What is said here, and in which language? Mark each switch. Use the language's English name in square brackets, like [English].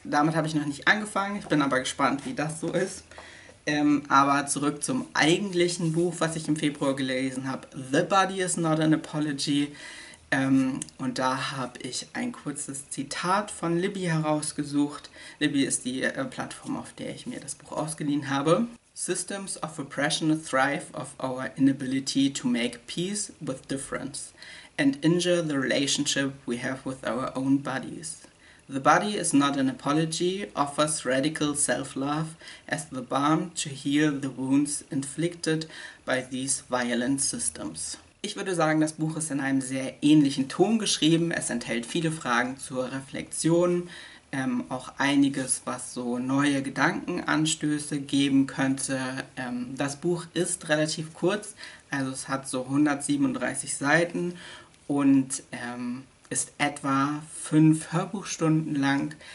[German] Damit habe ich noch nicht angefangen, ich bin aber gespannt, wie das so ist. Aber zurück zum eigentlichen Buch, was ich im Februar gelesen habe, The Body is Not an Apology. Und da habe ich ein kurzes Zitat von Libby herausgesucht. Libby ist die Plattform, auf der ich mir das Buch ausgeliehen habe. [English] Systems of oppression thrive of our inability to make peace with difference and injure the relationship we have with our own bodies. The Body is Not an Apology offers radical self-love as the balm to heal the wounds inflicted by these violent systems. [German] Ich würde sagen, das Buch ist in einem sehr ähnlichen Ton geschrieben. Es enthält viele Fragen zur Reflexion, auch einiges, was so neue Gedankenanstöße geben könnte. Das Buch ist relativ kurz, also es hat so 137 Seiten und ist etwa 5 Hörbuchstunden lang.